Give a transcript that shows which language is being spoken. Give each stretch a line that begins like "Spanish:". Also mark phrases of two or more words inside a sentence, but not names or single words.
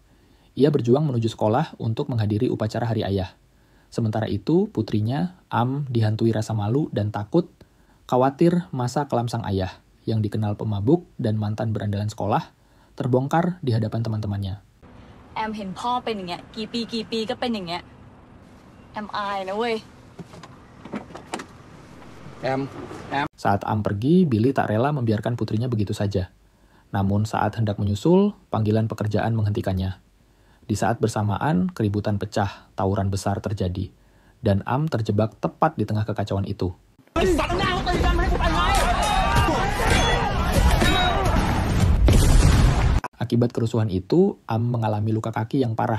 Indonesian: Ia berjuang menuju sekolah untuk menghadiri upacara Hari Ayah. Sementara itu, putrinya, Am, dihantui rasa malu dan takut, khawatir masa kelam sang ayah, yang dikenal pemabuk dan mantan berandalan sekolah, terbongkar di hadapan teman-temannya.
Thai: Am เห็นพ่อเป็นอย่างเงี้ยกี่ปีก็เป็นอย่างเงี้ย Am อายนะเว้ย
Indonesian: Saat Am pergi, Billy tak rela membiarkan putrinya begitu saja. Namun saat hendak menyusul, panggilan pekerjaan menghentikannya. Di saat bersamaan, keributan pecah, tawuran besar terjadi. Dan Am terjebak tepat di tengah kekacauan itu. Akibat kerusuhan itu, Am mengalami luka kaki yang parah.